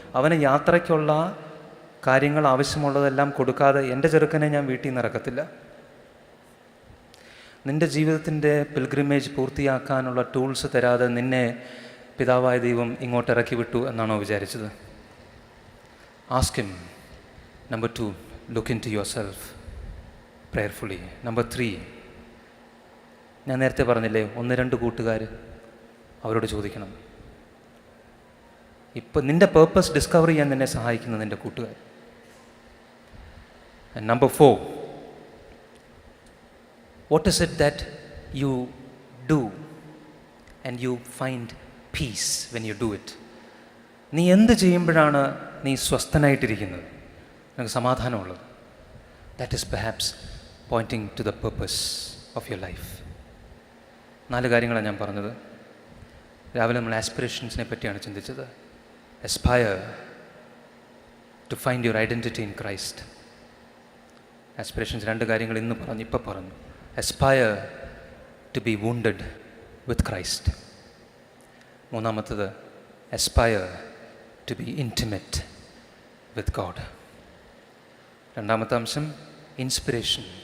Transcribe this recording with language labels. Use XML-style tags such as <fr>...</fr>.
<ml>അവന് യാത്രയ്ക്കുള്ള കാര്യങ്ങൾ ആവശ്യമുള്ളതെല്ലാം കൊടുക്കാതെ എൻ്റെ ചെറുക്കനെ ഞാൻ വീട്ടിൽ നിന്ന് ഇറക്കത്തില്ല. നിൻ്റെ ജീവിതത്തിൻ്റെ പിൽഗ്രിമേജ് പൂർത്തിയാക്കാനുള്ള ടൂൾസ് തരാതെ നിന്നെ പിതാവായ ദൈവം ഇങ്ങോട്ട് ഇറക്കി വിട്ടു എന്നാണോ വിചാരിച്ചത്?</ml> <en>Ask him. Number 2, look into yourself prayerfully.</en> <ml>Number 3, ഞാൻ നേരത്തെ പറഞ്ഞില്ലേ, 1-2 കൂട്ടുകാർ, അവരോട് ചോദിക്കണം. ഇപ്പം നിൻ്റെ പേർപ്പസ് ഡിസ്കവർ ചെയ്യാൻ നിന്നെ സഹായിക്കുന്ന നിൻ്റെ കൂട്ടുകാർ.</ml> <en>And number 4, what is it that you do and you find peace when you do it?</en> <ml>നീ എന്ത് ചെയ്യുമ്പോഴാണ് നീ സ്വസ്ഥനായിട്ടിരിക്കുന്നത്, നിനക്ക് സമാധാനമുള്ളത്?</ml> <en>That is perhaps pointing to the purpose of your life.</en> <ml>4 കാര്യങ്ങളാണ് ഞാൻ പറഞ്ഞത്. രാവിലെ നമ്മൾ ആസ്പിറേഷൻസിനെ പറ്റിയാണ് ചിന്തിച്ചത്.</ml> <en>Aspire to find your identity in Christ.</en> <ml>Aspirations 2 കാര്യങ്ങൾ ഇപ്പം പറഞ്ഞു. Aspire</ml> <en>to be wounded with Christ.</en> <ml>മൂന്നാമത്തത്,</ml> <en>aspire to be intimate with God.</en> <ml>രണ്ടാമത്തെ അംശം, inspiration.</ml>